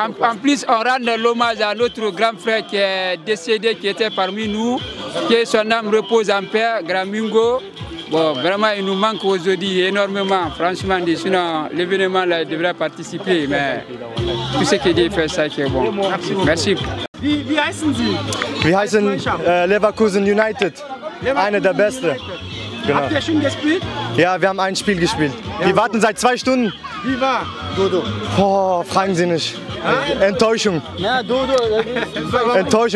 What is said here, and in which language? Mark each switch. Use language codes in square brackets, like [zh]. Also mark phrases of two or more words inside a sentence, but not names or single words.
[fr] En plus, on rend l'hommage à notre grand frère qui est décédé, qui était parmi nous, que son âme repose en paix, Grand Mingo. Bon, vraiment, il nous manque aujourd'hui énormément. Franchement, sinon, l'événement là, il devrait participer, mais tout ce qu'il dit, fait ça qui est bon. Merci. [de] Wie heißen Sie? Wir heißen Leverkusen United. Eine der Beste. Genau. Habt ihr schon gespielt? Ja, wir haben ein Spiel gespielt. Wir warten seit 2 Stunden. Wie war? Dodo. Oh, fragen Sie nicht. Enttäuschung. Ja, Dodo. Enttäuschung.